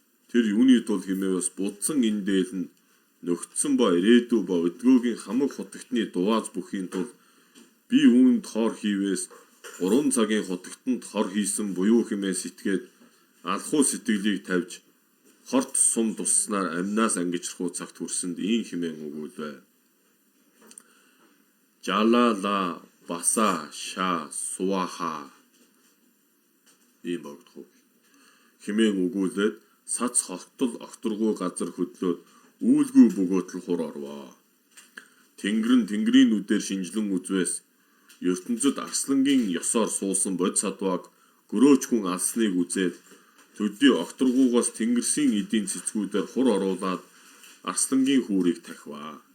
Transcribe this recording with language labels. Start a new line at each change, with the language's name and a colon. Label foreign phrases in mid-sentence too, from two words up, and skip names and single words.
Mongolian: Тэр юуны тул хэмээвээс будсан энэ дээл нь нөхцсөн ба ирээдүй ба өдгөөгийн хамаг хутагтны дувааз бүхийн тул би үүнд хор хийвээс гурван цагийн хутагтанд хор хийсэн буюу хэмээн сэтгээд алхуу сэтгэлийг тавьж хорт сум тусснаар амнаас ангижрах уу цагт хүрсэнд ийм хэмээн өгүүлвэ. Жала ла баса ша суаха. Ийм богдох уу. Хэмээн өгүүлээд сац хортол огторгүй газар хөдлөөд үүлгүй бөгөөтл хур орвоо. Тэнгэр нь тэнгэрийн нүдээр шинжлэн үзвээс ертөнцид арслангийн ёсоор суусан бод садвааг гөрөөч хүн алсныг үзээд төдий огторгуугаас тэнгэрсийн эдийн цэцгүүдээр хур оруулаад арслангийн хүүрийг тахиваа.